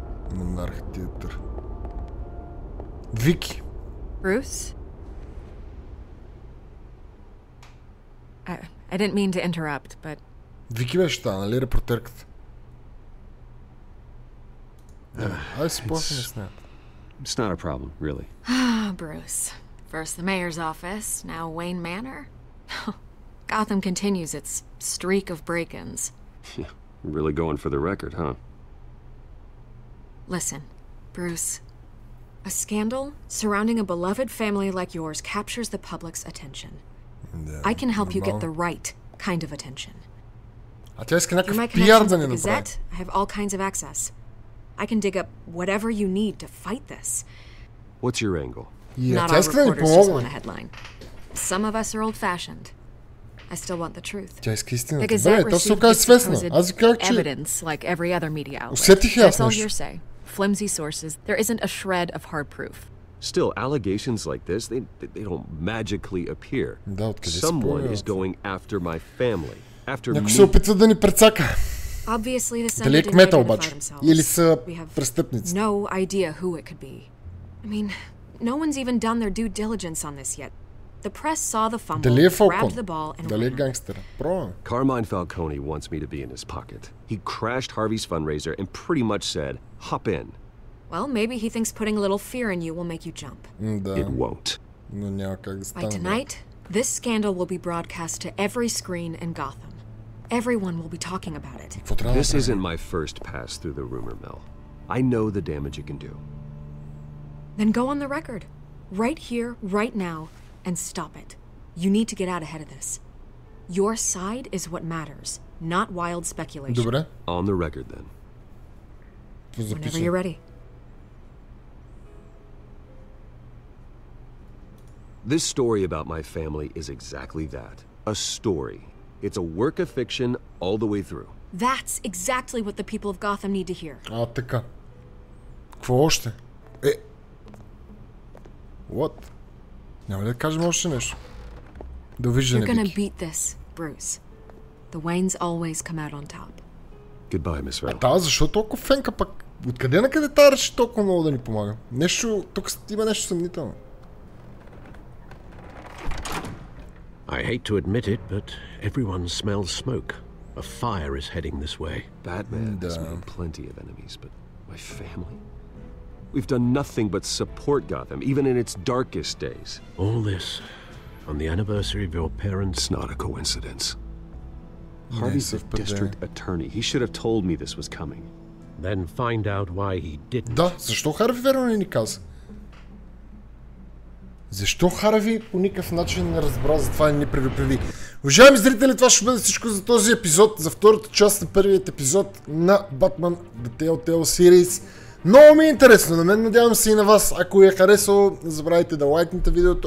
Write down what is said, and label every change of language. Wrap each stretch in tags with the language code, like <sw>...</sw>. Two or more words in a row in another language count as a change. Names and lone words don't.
<bg>Монарх театър. Вики.</bg> <en>Bruce? I didn't mean to interrupt, but...</en> <bg>Вики беше та, нали репортерката? Айде си плахаме с нея.</bg> <en>It's not a problem, really. Bruce. First the mayor's office, now Wayne Manor. Gotham continues its streak of break-ins. Really going for the record, huh? Listen, Bruce. A scandal surrounding a beloved family like yours captures the public's attention. I can help you get the right kind of attention.</en> <bg>А тя иска някакъв пиар да ни направи.</bg> <en>I have all kinds of access. I can dig up whatever you need to fight this. What's your angle? Not all reporters just want a headline. Some of us are old-fashioned. I still want the truth.</en> <bg>Тя иска истината.</bg> <en>The Gazette received supposed evidence like every other media outlet. That's all hearsay. Flimsy sources. There isn't a shred of hard proof. Still, allegations like this, they don't magically appear. Someone is going after my family. After me.</en> <bg>Някой се опитва да ни прецака.</bg> <en>Obviously, the</en> <bg>Дали е кмета обаче? Или са престъпници?</bg> <en>No idea who it could be. I mean, no one's even done their due diligence on this yet. The press saw the fumble, grabbed the ball, and</en> <bg>Дали е гангстера? Промо.</bg> <en>Carmine Falcone wants me to be in his pocket. He crashed Harvey's fundraiser and pretty much said, hop in. Well, maybe he thinks putting a little fear in you will make you jump. It won't.</en> <bg>Но няма как да стане.</bg> <en>By tonight, this scandal will be broadcast to every screen in Gotham. Everyone will be talking about it. This isn't my first pass through the rumor mill. I know the damage it can do. Then go on the record. Right here, right now, and stop it. You need to get out ahead of this. Your side is what matters, not wild speculation.</en> <bg>Добре.</bg> <en>On the record, then. Whenever you're ready. This story about my family is exactly that. A story. It's a work of fiction all the way through. That's exactly what the people of Gotham need to hear.</en> <bg>А, така. Какво още? What? Няма ли да кажем още нещо? Довиждане,</bg> <en>You're gonna Вики. beat this, Bruce. The Waynes always come out on top. Goodbye, Miss Rell.</en> <bg>Да, защо толкова фенка пък? Откъде на къде тази реши толкова много да ни помага? Нещо, тук има нещо съмнително.</bg> <en>I hate to admit it, but everyone smells smoke. A fire is heading this way. Batman has made plenty of enemies, but my family? We've done nothing but support Gotham, even in its darkest days. All this on the anniversary of your parents. It's not a coincidence. Harvey's the district attorney. He should have told me this was coming. Then find out why he didn't.</en> <bg>Да, защо Харви верно не ни каза? Защо Харви по никакъв начин не разбра за това и не предупреди? Уважаеми зрители, това ще бъде всичко за този епизод, за втората част на първият епизод на Batman The Telltale Series. Много ми е интересно на мен, надявам се и на вас. Ако ви е харесало, не забравяйте да лайкнете видеото.</bg>